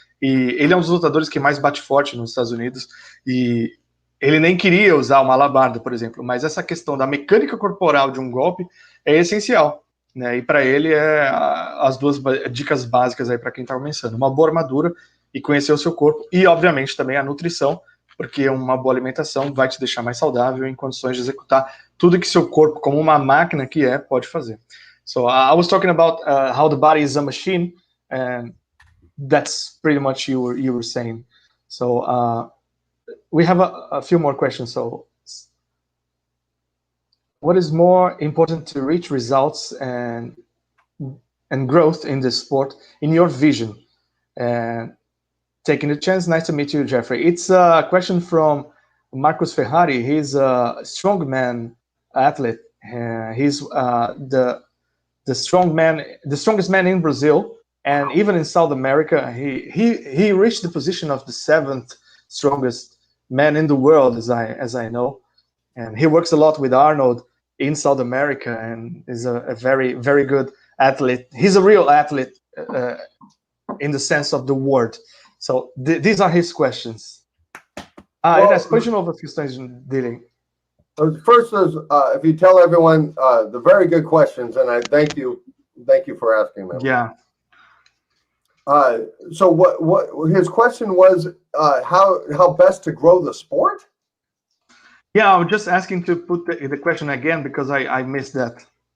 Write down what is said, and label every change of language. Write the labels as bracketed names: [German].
[Portuguese] E ele é um dos lutadores que mais bate forte nos Estados Unidos. E ele nem queria usar uma alabarda, por exemplo, mas essa questão da mecânica corporal de um golpe é essencial. Né? E para ele as duas dicas básicas aí para quem está começando: uma boa armadura e conhecer o seu corpo, e obviamente também a nutrição, porque uma boa alimentação vai te deixar mais saudável em condições de executar tudo que seu corpo, como uma máquina que pode fazer. [English] So I was talking about how the body is a machine, and that's pretty much you were saying. So we have a few more questions. So what is more important to reach results and growth in this sport in your vision? And taking the chance. Nice to meet you, Jeffrey. It's a question from Marcus Ferrari. He's a strongman athlete. He's the strongest man in Brazil, and even in South America. He reached the position of the 7th strongest man in the world, as I know. And he works a lot with Arnold in South America, and is a very, very good athlete. He's a real athlete in the sense of the word. So these are his questions. [Portuguese] Depois de novo as questões dele. [English] First is, if you tell everyone the very good questions, and I thank you for asking them. Yeah. So what his question was, how best to grow the sport? Yeah, I was just asking to put the question again because I missed that.